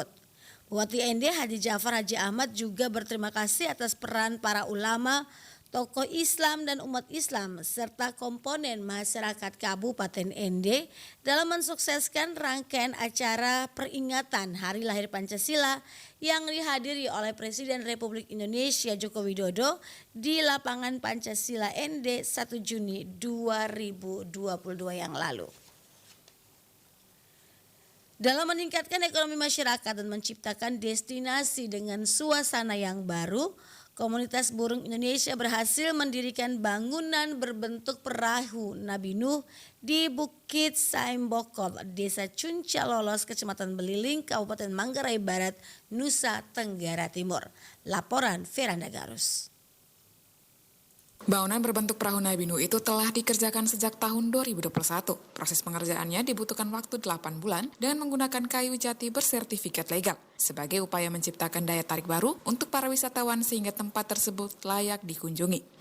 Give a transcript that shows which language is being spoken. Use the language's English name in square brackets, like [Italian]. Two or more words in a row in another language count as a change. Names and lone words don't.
[Indonesian] Bupati Ende Haji Jafar Haji Ahmad juga berterima kasih atas peran para ulama, tokoh Islam dan umat Islam serta komponen masyarakat Kabupaten Ende dalam mensukseskan rangkaian acara peringatan Hari Lahir Pancasila yang dihadiri oleh Presiden Republik Indonesia Joko Widodo di lapangan Pancasila Ende 1 Juni 2022 yang lalu. Dalam meningkatkan ekonomi masyarakat dan menciptakan destinasi dengan suasana yang baru, komunitas burung Indonesia berhasil mendirikan bangunan berbentuk perahu Nabi Nuh di Bukit Saimbokol, Desa Cuncalolos, Kecamatan Beliling, Kabupaten Manggarai Barat, Nusa Tenggara Timur. Laporan Veranda Garus. Bangunan berbentuk perahu Nabi Nuh itu telah dikerjakan sejak tahun 2021. Proses pengerjaannya dibutuhkan waktu 8 bulan dengan menggunakan kayu jati bersertifikat legal sebagai upaya menciptakan daya tarik baru untuk para wisatawan sehingga tempat tersebut layak dikunjungi.